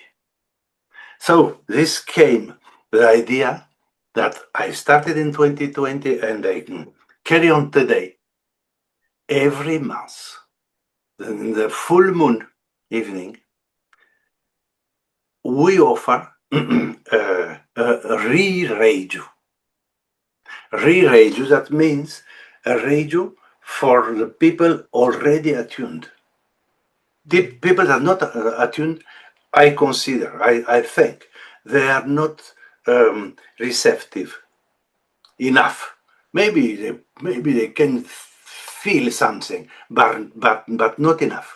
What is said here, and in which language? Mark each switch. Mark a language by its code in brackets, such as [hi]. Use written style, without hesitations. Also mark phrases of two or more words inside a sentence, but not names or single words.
[en] So this came the idea that I started in 2020 and I carry on today. Every month, in the full moon evening, we offer a re-reiju. Re-reiju, that means a reiju for the people already attuned. The people that are not attuned, I consider, I think, they are not receptive enough. Maybe they can feel something, but not enough.